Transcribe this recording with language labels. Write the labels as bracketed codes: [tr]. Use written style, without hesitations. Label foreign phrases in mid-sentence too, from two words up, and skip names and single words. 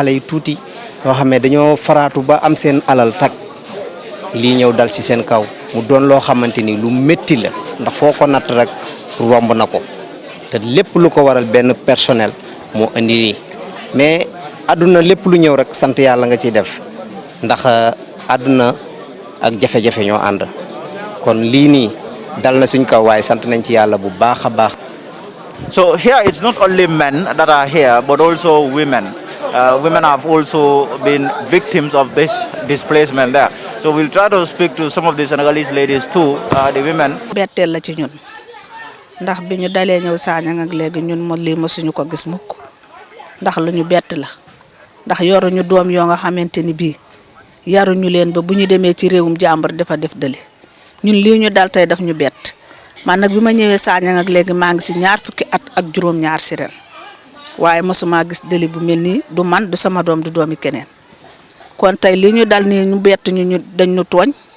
[wo] xale yu tuuti yoo xam ne dañoo faraatu ba am seen alal tak lii ñëw dal ci seen kaw mu doon loo xamante ni lu métti la ndax foo ko natt rek romb na ko te lépp lu ko waral benn personnel moo indi lii mais àdduna lépp lu ñëw rek sant yàlla nga ciy def ndax àdduna ak jafe-jafe ñoo ànd kon lii nii dal na suñ kaw waaye sant nañ ci yàlla bu baax a baax. [en] So here it's not only men that are here, but also women. Women have also been victims of this displacement there. So we'll try to speak to some of the Senegalese ladies too, the women. [wo] Betteel la ci ñun ndax bi ñu dalee ñëw Sanyang ak léegi ñun mo lii mësuñu ko gis mukk ndax lu ñu bett la ndax yoruñu doom yoo nga xamante ni bii yaruñu leen ba bu ñu demee ci réewum jàmbur dafa def dëli ñun lii ñu dal tey daf ñu bett man nag bi ma ñëwee Sanyang ak léegi maa ngi si 20 fukki at ak juróom-ñaar si ren waaye mosuma gis dëli bu mel nii du man du sama doom du doomi keneen kon tey lii ñu dal nii ñu bett ñu dañ ñu tooñ